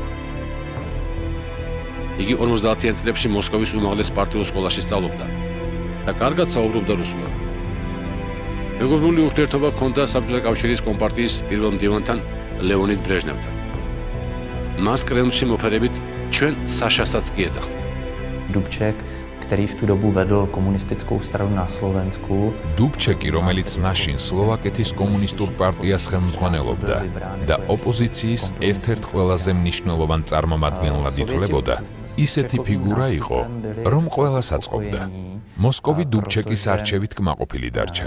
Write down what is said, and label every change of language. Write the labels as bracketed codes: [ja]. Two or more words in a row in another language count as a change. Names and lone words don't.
[ka] იგი 50-იან წლებში მოსკოვის უმაღლეს პარტიულ სკოლაში სწავლობდა და კარგად საუბრობდა რუსულად. მეგობრული ურთიერთობა ჰქონდა საბჭოთა კავშირის კომპარტიის პირველ მდივანთან ლეონიდ ბრეჟნევთან. მას კრემლში მოფერებით ჩვენ საშასაც კი ეძახდა. [cs] Dubček, který v tu dobu vedl komunistickou stranu na Slovensku. [ka] დუბჩეკი, რომელიც მაშინ სლოვაკეთის კომუნისტურ პარტიას ხელმძღვანელობდა და ოპოზიციის ერთ-ერთ ყველაზე მნიშვნელოვან წარმომადგენლად ითვლებოდა, ისეთი ფიგურა იყო, რომ ყველას აწყობდა. მოსკოვი დუბჩეკის არჩევით კმაყოფილი დარჩა.